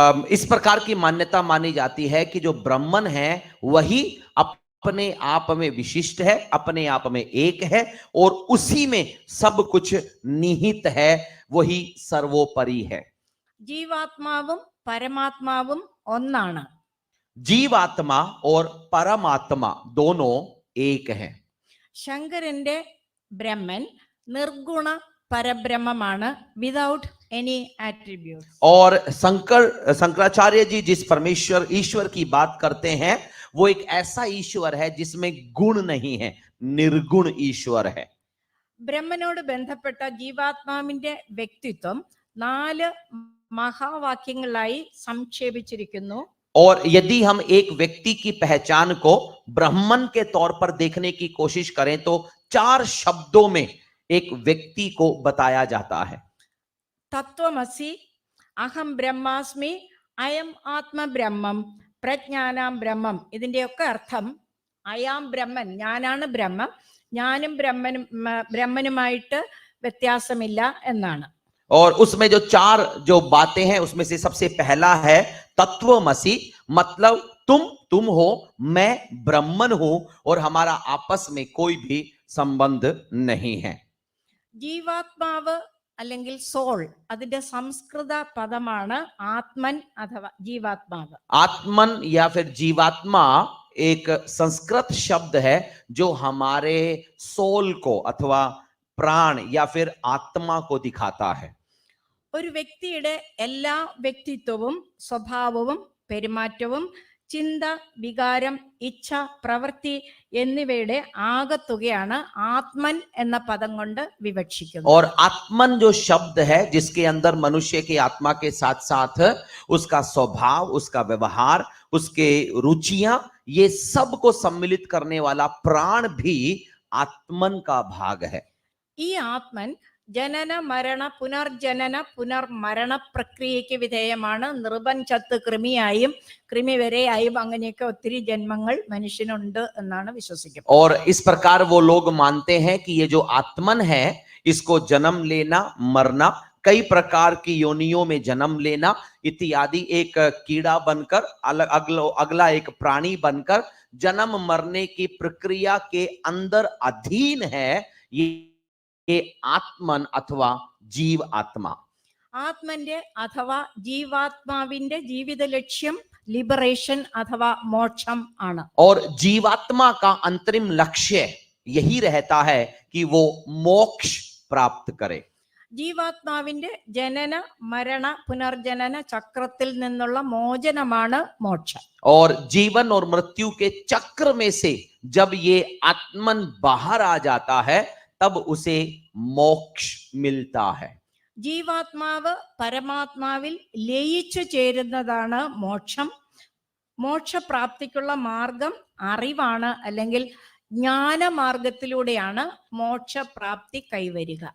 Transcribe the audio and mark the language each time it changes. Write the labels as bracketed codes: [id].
[hi] इस प्रकार की मान्यता मानी जाती है कि जो ब्रह्मन है वही अपने आप में विशिष्ट है, अपने आप में एक है, और उसी में सब कुछ निहित है, वही सर्वोपरि है. [ml] ജീവാത്മാവും പരമാത്മാവും ഒന്നാണ്. [hi] जीवात्मा और परमात्मा दोनों एक हैं. [ml] ശങ്കരന്റെ ബ്രഹ്മൻ നിർഗുണ പരബ്രഹ്മമാണ്, [en] Without any attribute. [hi] और शंकराचार्य जी जिस परमेश्वर ईश्वर की बात करते हैं वो एक ऐसा ईश्वर है जिसमें गुण नहीं है, निर्गुण ईश्वर है. [ml] ബ്രഹ്മനോട് ബന്ധപ്പെട്ട ജീവാത്മാവിന്റെ വ്യക്തിത്വം 4 മഹാവാക്യങ്ങളായി സംക്ഷേപിച്ചിരിക്കുന്നു. [hi] और यदि हम एक व्यक्ति की पहचान को ब्रह्मन के तौर पर देखने की कोशिश करें तो 4 शब्दों में एक व्यक्ति को बताया जाता है. [sa] തത്വമസി, അഹം ബ്രഹ്മാസ്മി, അയം ആത്മ ബ്രഹ്മം, പ്രജ്ഞാനാം ബ്രഹ്മം. [ml] ഇതിന്റെയൊക്കെ അർത്ഥം അയാം ബ്രഹ്മൻ, ഞാനാണ് ബ്രഹ്മം, ഞാനും ബ്രഹ്മനുമായിട്ട് വ്യത്യാസമില്ല എന്നാണ്. [hi] और उसमें जो चार जो बातें हैं उसमें से सबसे पहला है तत्वमसि, मतलब तुम हो, मैं ब्रह्मन हूं और हमारा आपस में कोई भी संबंध नहीं है. [ml] ജീവാത്മാവ് അല്ലെങ്കിൽ സോൾ, അതിന്റെ സംസ്കൃത പദമാണ് ആത്മൻ അഥവാ ജീവാത്മാവ്. [hi] आत्मन या फिर जीवात्मा एक संस्कृत शब्द है जो हमारे सोल को अथवा प्राण या फिर आत्मा को दिखाता है. [ml] ഒരു വ്യക്തിയുടെ എല്ലാ വ്യക്തിത്വവും സ്വഭാവവും പെരുമാറ്റവും ചിന്ത, വികാരം, ഇച്ഛ, പ്രവൃത്തി എന്നിവയുടെ ആകത്തുകയാണ് ആത്മൻ എന്ന പദം കൊണ്ട് വിവക്ഷിക്കുന്നത്. [hi] और आत्मन जो शब्द है जिसके अंदर मनुष्य की आत्मा के साथ साथ उसका स्वभाव, उसका व्यवहार, उसके रुचियां, ये सब को सम्मिलित करने वाला प्राण भी आत्मन का भाग है. [ml] ഈ ആത്മൻ ജനന മരണ പുനർജനന പുനർമരണ പ്രക്രിയയ്ക്ക് വിധേയമാണ്. നൃപൻ ചത്ത് കൃമിയായും കൃമി വരെയായും അങ്ങനെയൊക്കെ ഒത്തിരി ജന്മങ്ങൾ മനുഷ്യനുണ്ട് എന്നാണ് വിശ്വസിക്കുന്നത്. [hi] और इस प्रकार वो लोग मानते हैं कि ये जो आत्मन है इसको जन्म लेना, मरना, कई प्रकार की योनियों में जन्म लेना इत्यादि, एक कीड़ा बनकर अगला एक प्राणी बनकर जन्म मरने की प्रक्रिया के अंदर अधीन है ये आत्मन अथवा जीव आत्मा. [ml] ആത്മന്റെ അഥവാ ജീവാത്മാവിന്റെ ജീവിത ലക്ഷ്യം ലിബറേഷൻ അഥവാ മോക്ഷം ആണ്. [hi] और जीवात्मा का अंतरिम लक्ष्य यही रहता है कि वो मोक्ष प्राप्त करे. [ml] ജീവാത്മാവിന്റെ ജനന മരണ പുനർജനന ചക്രത്തിൽ നിന്നുള്ള മോചനമാണ് മോക്ഷം. [hi] और जीवन और मृत्यु के चक्र में से जब ये आत्मन बाहर आ जाता है तब उसे मोक्ष मिलता है. [ml] ജീവാത്മാവ് പരമാത്മാവിൽ ലയിച്ചു ചേരുന്നതാണ് മോക്ഷം. മോക്ഷപ്രാപ്തിക്കുള്ള മാർഗം അറിവാണ്, അല്ലെങ്കിൽ ജ്ഞാനമാർഗത്തിലൂടെയാണ് മോക്ഷപ്രാപ്തി കൈവരിക.